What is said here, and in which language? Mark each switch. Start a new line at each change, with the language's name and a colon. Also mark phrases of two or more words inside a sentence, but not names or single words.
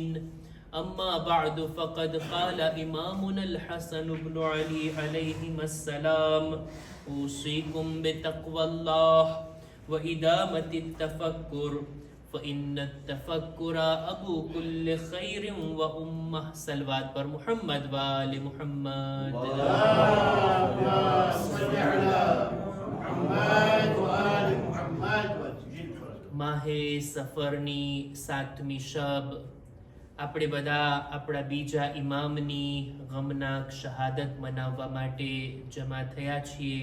Arabic: أما بعد فقد قال إمامنا الحسن بن علي عليهما السلام: أوصيكم بتقوى الله وإدامة التفكر فإن التفكر أبو كل خير وأمه.
Urdu: صلوات پر محمد والے محمد.
Gujarati: માહે સફરની 7મી શબ આપણે બધા આપણા બીજા ઇમામની ગમનાક શહાદત મનાવવા માટે જમા થયા છીએ.